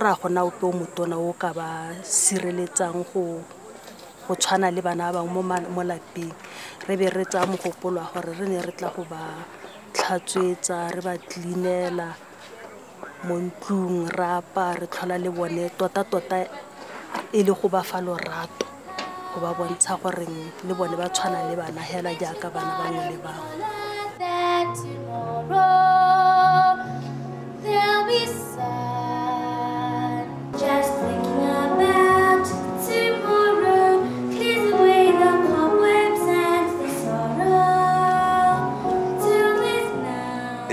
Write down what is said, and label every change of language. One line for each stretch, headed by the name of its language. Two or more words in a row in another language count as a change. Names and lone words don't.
Tswana: ra gona o pe motona o ka ba sireletsang go tshwana le bana ba mo lapeng re be re tsa mogopolo gore re ne re tla go ba tlhatswetsa re ba cleanela mo ntlung rapa re tlhola le bone tota e le go ba fa lorato go ba bontsha gore le bone ba tshwana le bana hela jaaka bana bangwe le bangwe.
English: There'll be sun. Just thinking about tomorrow clears away the cobwebs and the sorrow. Till this night.